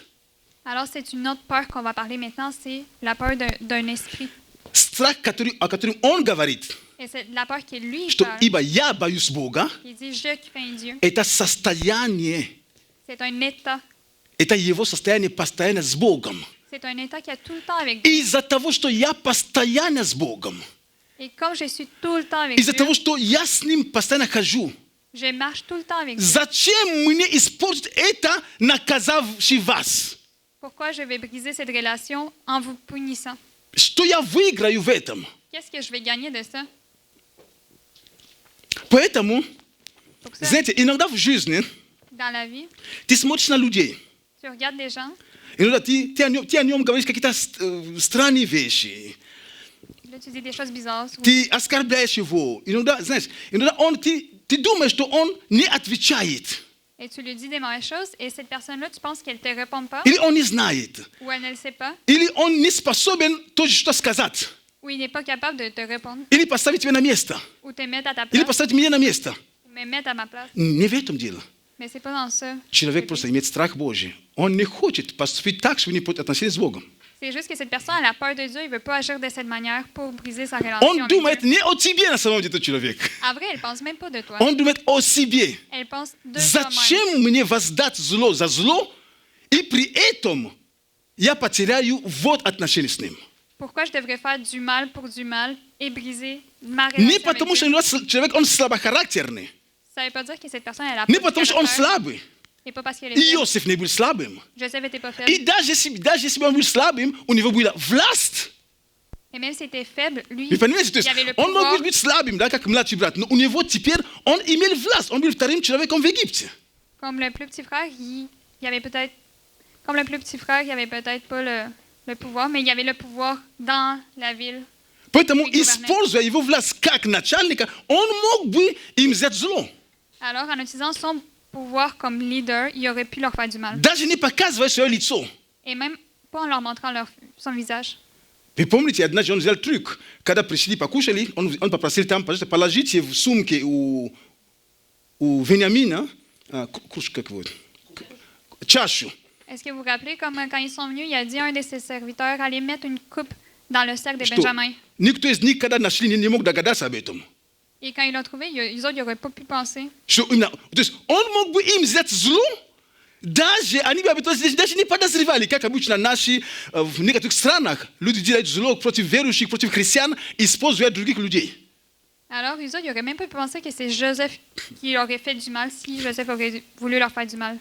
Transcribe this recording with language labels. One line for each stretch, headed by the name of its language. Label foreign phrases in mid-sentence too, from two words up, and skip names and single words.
French: alors c'est une autre peur qu'on va parler maintenant, c'est la peur d'un esprit.
Russian: Страх, о котором он говорит,
French: Et c'est la peur qui lui
Russian: что
French: peur.
Russian: ибо я боюсь Бога,
French: Il dit, je crains Dieu.
Russian: это состояние,
French: C'est un état.
Russian: это его состояние постоянно с Богом.
French: C'est un état qui est tout le temps avec Dieu.
Russian: Из-за того, что я постоянно с Богом,
French: Et comme je suis tout le temps avec
Russian: из-за
French: Dieu,
Russian: того, что я с Ним постоянно хожу,
French: je marche tout le temps avec Dieu.
Russian: зачем мне испортить это, наказавший вас?
French: Pourquoi je vais briser cette relation en vous punissant?
Russian: Что я выиграю в этом?
French: Qu'est-ce que je vais gagner de ça?
Russian: Поэтому,
French: Pour ça,
Russian: знаете, иногда в жизни
French: dans la vie,
Russian: ты смотришь на людей,
French: tu regardes des gens,
Russian: иногда ты о нем говоришь какие-то странные вещи,
French: là tu dis des choses bizarres sur lui.
Russian: ты оскорбляешь его, иногда, знаешь, иногда ты думаешь, что он не отвечает,
French: Et tu lui dis des mauvaises choses, et cette personne-là, tu penses qu'elle ne te répond pas,
Russian: или он не знает,
French: ou elle ne le sait pas,
Russian: или он не способен тоже что сказать,
French: ou il n'est pas capable de te répondre,
Russian: или поставить тебя на место,
French: ou te mettre à ta
Russian: или
French: place,
Russian: поставить меня на место.
French: ou me mettre à ma place.
Russian: Не в этом дело.
French: Mais c'est pas dans ça.
Russian: Человек просто имеет страх Божий. Он не хочет поступить так, чтобы не портить отношения с Богом.
French: C'est juste que cette personne a la peur de Dieu, il ne veut pas agir de cette manière pour briser sa relation
Russian: Он
French: avec
Russian: думает
French: Dieu.
Russian: не о тебе на самом деле, этот человек.
French: En vrai, elle ne pense même pas de toi.
Russian: Он думает о себе.
French: Elle pense de toi-même.
Russian: Зачем мне воздать зло за зло, и при этом я потеряю вот отношения с ним?
French: Pourquoi je devrais faire du mal pour du mal et briser ma relation
Russian: Не
French: avec
Russian: потому, что
French: Dieu?
Russian: человек, он слабохарактерный.
French: Ça ne veut pas dire que cette personne elle a
Russian: Не
French: pas de
Russian: потому, что он
French: caractère,
Russian: слабый.
French: et pas parce qu'elle est
Russian: И
French: faible.
Russian: Иосиф не был слабым.
French: Joseph n'était pas faible.
Russian: И даже если бы он был слабым, у него была власть.
French: Et même s'il était faible, lui,
Russian: Вы понимаете, то
French: il
Russian: есть
French: avait le
Russian: он
French: pouvoir.
Russian: мог быть слабым, да, как младший брат, но у него теперь, он имел власть, он был вторым человеком в Египте.
French: Comme le plus petit frère, il avait peut-être, comme le plus petit frère, il avait peut-être pas le pouvoir, mais il avait le pouvoir dans la ville.
Russian: Поэтому, И гувернер. используя его власть как начальника, он мог бы им взять зло.
French: Alors, en utilisant son pouvoir comme leader, il aurait pu leur faire du mal.
Russian: Даже не показывая свое лицо.
French: Et même pas en leur montrant son visage.
Russian: Вы помните, однажды он взял трюк, когда пришли, покушали, он попросил там, пожалуйста, положите в сумке у Вениамина, как вот, чашу.
French: Est-ce que vous vous rappelez, comme quand ils sont venus, il a dit à un de ses serviteurs, allez mettre une coupe dans le sac de
Russian: Что
French: Benjamin.
Russian: никто из них, когда нашли, не мог догадаться об этом.
French: Et quand ils l'ont trouvé, les autres n'auraient pas pu penser.
Russian: Что именно, то есть он мог бы им взять зло, даже они бы об этом даже не подозревали, как обычно наши в некоторых странах люди делают зло против верующих, против христиан, используя других людей.
French: Alors, les autres n'auraient même pas pu penser que c'est Joseph qui aurait fait du mal si Joseph aurait voulu leur faire du mal.